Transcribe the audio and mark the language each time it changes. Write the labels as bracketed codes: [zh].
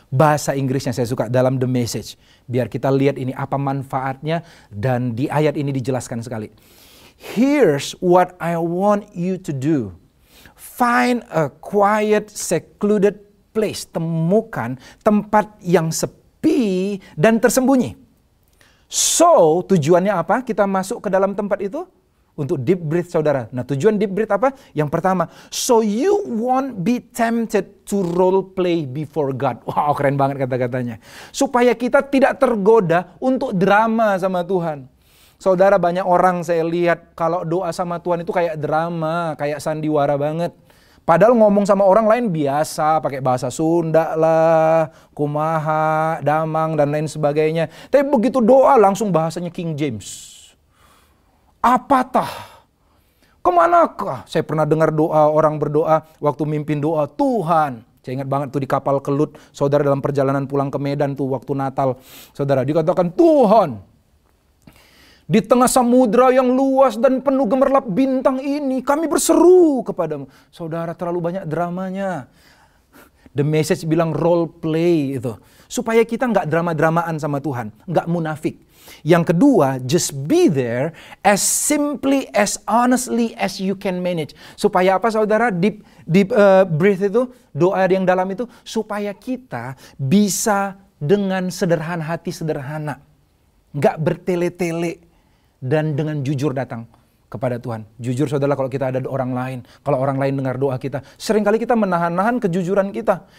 [id] Bahasa Inggrisnya saya suka dalam The Message. Biar kita lihat ini apa manfaatnya dan di ayat ini dijelaskan sekali. [en] Here's what I want you to do. Find a quiet, secluded place. [id] Temukan tempat yang sepi dan tersembunyi. So, tujuannya apa? Kita masuk ke dalam tempat itu? Untuk [en] deep breath [id] saudara. Nah tujuan [en] deep breath [id] apa? Yang pertama, [en] so you won't be tempted to role play before God. [id] Wow, keren banget kata-katanya. Supaya kita tidak tergoda untuk drama sama Tuhan. Saudara, banyak orang saya lihat kalau doa sama Tuhan itu kayak drama, kayak sandiwara banget. Padahal ngomong sama orang lain biasa, pakai bahasa Sunda lah, [su] kumaha, damang [id] dan lain sebagainya. Tapi begitu doa langsung bahasanya King James. Apatah? Kemanakah? Saya pernah dengar doa orang berdoa waktu mimpin doa, Tuhan. Saya ingat banget tuh di kapal Kelut, saudara dalam perjalanan pulang ke Medan tuh waktu Natal. Saudara dikatakan, Tuhan, di tengah samudra yang luas dan penuh gemerlap bintang ini, kami berseru kepadamu. Saudara, terlalu banyak dramanya. The Message bilang role play itu. Supaya kita nggak drama-dramaan sama Tuhan. Nggak munafik. Yang kedua, [en] just be there as simply, as honestly as you can manage. [id] Supaya apa saudara? [en] Deep breath [id] itu, doa yang dalam itu. Supaya kita bisa dengan sederhana hati sederhana. Nggak bertele-tele. Dan dengan jujur datang kepada Tuhan. Jujur saudara, kalau kita ada orang lain, kalau orang lain dengar doa kita, seringkali kita menahan-nahan kejujuran kita.